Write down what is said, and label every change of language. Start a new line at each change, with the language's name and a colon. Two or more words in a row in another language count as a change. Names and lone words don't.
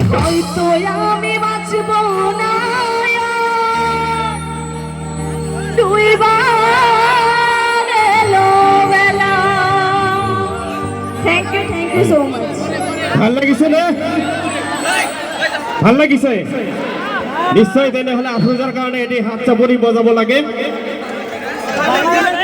Bangla: হয়তো আমি বাঁচব না দুইবার এলো বেলা।
English: thank you so much.
Assamese: ভাল লাগিছে নে? ভাল লাগিছে নিশ্চয়। তেনেহলে আপোনালোকৰ কাৰণে এটি হাত চাপৰি বজাব লাগে।